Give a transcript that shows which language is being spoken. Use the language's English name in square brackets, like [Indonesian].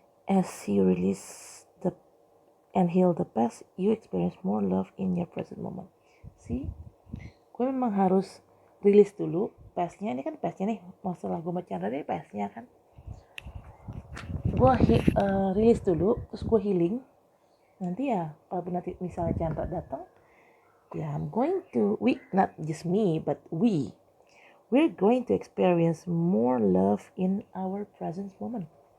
[English] As you release and heal the past, you experience more love in your present moment. [Indonesian] See, gue memang harus rilis dulu pastnya. Ini kan pastnya nih, masalah gue sama Chandra ini pastnya kan. Gue rilis dulu, terus gue healing. Nanti ya, kalau nanti misalnya Chandra datang, ya [English] I'm going to, not just me, but we're going to experience more love in our present moment.